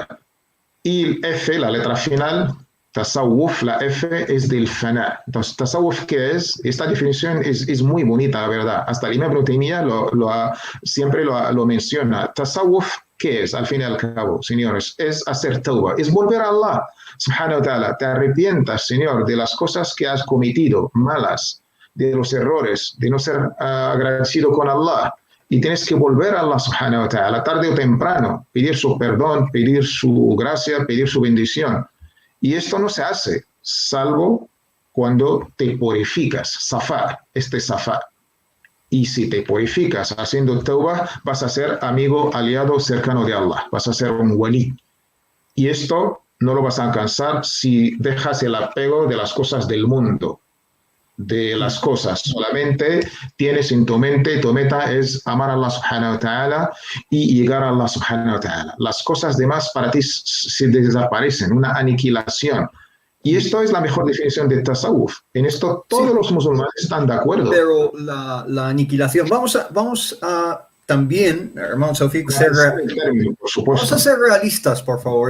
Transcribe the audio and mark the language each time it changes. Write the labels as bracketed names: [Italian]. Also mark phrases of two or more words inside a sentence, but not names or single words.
[Spanish] Y el F, la letra final, tasawwuf, la F es del fana. Entonces, tasawwuf, ¿qué es? Esta definición es muy bonita, la verdad. Hasta el Imam Ibn Taymiyyah siempre lo menciona. Tasawwuf, ¿qué es? Al fin y al cabo, señores, es hacer tawbah, es volver a Allah, [Arabic] سبحانه وتعالى. [Spanish] Te arrepientas, Señor, de las cosas que has cometido, malas, de los errores, de no ser agradecido con Allah. Y tienes que volver a Allah, [Arabic] سبحانه وتعالى, [Spanish] tarde o temprano, pedir su perdón, pedir su gracia, pedir su bendición. Y esto no se hace, salvo cuando te purificas, safar, safar. Y si te purificas haciendo tawbah, vas a ser amigo, aliado, cercano de Allah, vas a ser un wali. Y esto no lo vas a alcanzar si dejas el apego de las cosas del mundo, de las cosas. Solamente tienes en tu mente, tu meta es amar a [Arabic] الله سبحانه وتعالى [Spanish] y llegar a [Arabic] الله سبحانه وتعالى. [Spanish] Las cosas demás para ti se desaparecen, una aniquilación. Y esto es la mejor definición de tasawwuf. En esto todos los musulmanes están de acuerdo. Pero la aniquilación, vamos a también, hermano Tawfiq, vamos a ser realistas, por favor.